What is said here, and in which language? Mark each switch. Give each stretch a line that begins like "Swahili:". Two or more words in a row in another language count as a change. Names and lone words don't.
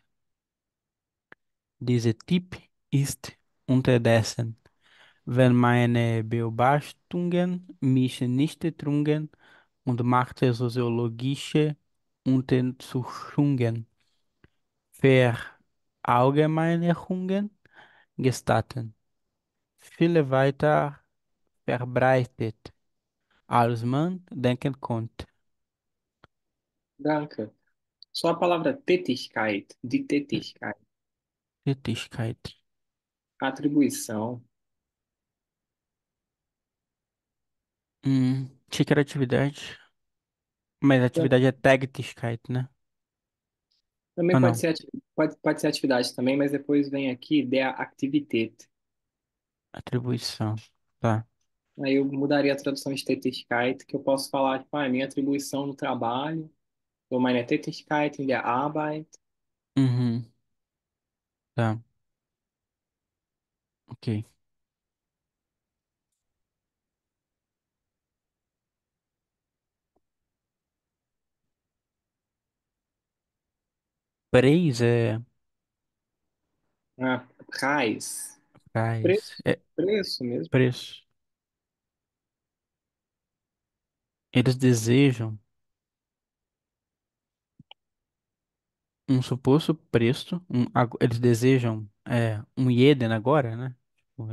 German: Dieser Typ ist unterdessen, wenn meine Beobachtungen mich nicht trugen und machte soziologische Untersuchungen, Verallgemeinerungen gestatten, viel weiter verbreitet, als man denken konnte. Danke.
Portuguese: Só a palavra Tätigkeit, de Tätigkeit, Tätigkeit. atribuição. Achei que era atividade, mas atividade é Tätigkeit, né? Também Ou pode não? ser, pode ser atividade também, mas depois vem aqui
German: der Aktivität.
Portuguese: Atribuição. Tá. Aí eu mudaria a tradução de Tätigkeit, que eu posso falar, tipo, minha atribuição no trabalho, ou
German: meine Tätigkeit in der Arbeit.
Portuguese: Uhum. Tá. Ok. Preis é Preis. Preis. Preço. É Preço mesmo. preço. Eles desejam um suposto preço. Eles desejam um Ieden agora, né? Tipo,